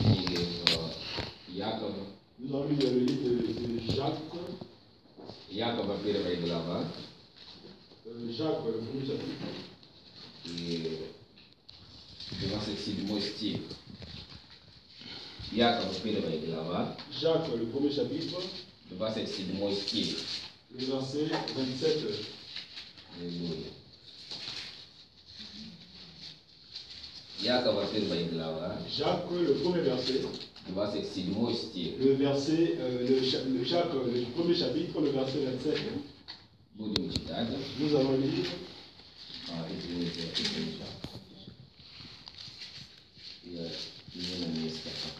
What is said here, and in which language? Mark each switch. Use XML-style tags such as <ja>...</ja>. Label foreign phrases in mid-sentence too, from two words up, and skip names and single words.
<fr>Jacob. Nous avons lu le livre de Jacques.</fr> <ru>Jacob a первая глава.</ru> <fr>Jacques, le premier chapitre.</fr> <ru>И 27 стих. Якова первая глава.</ru> <fr>Jacques, le premier chapitre.</fr> <ru>27 стих.</ru> <fr>Le verset 27.</fr> <ru>Аллилуйя. Якова первая глава.</ru> <fr>Jacques, le premier verset.</fr> <ru>27 стих.</ru> <fr>Le verset, Jacques, le premier chapitre, le verset 27.</fr> <ru>Будем читать.</ru> <fr>Nous allons lire.</fr> <ru>Извините. Я не на месте пока.</ru>